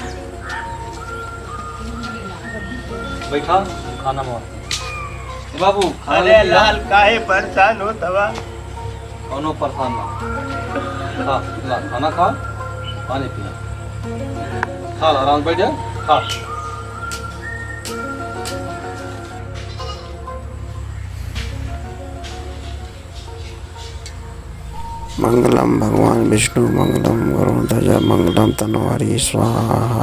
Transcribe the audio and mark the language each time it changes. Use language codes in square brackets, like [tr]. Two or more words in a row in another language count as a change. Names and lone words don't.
[bho] बैठा खाना मार बाबू। अरे लाल, काहे परेशान हो तवा? कौनो परेशान ना, खा ला खाना खा, पानी पिया, खा ला, आराम बैठ जा, खा। [sa] मंगलम भगवान विष्णु, मंगलम गरुड़ध्वज, मंगलम तनवारी स्वाहा।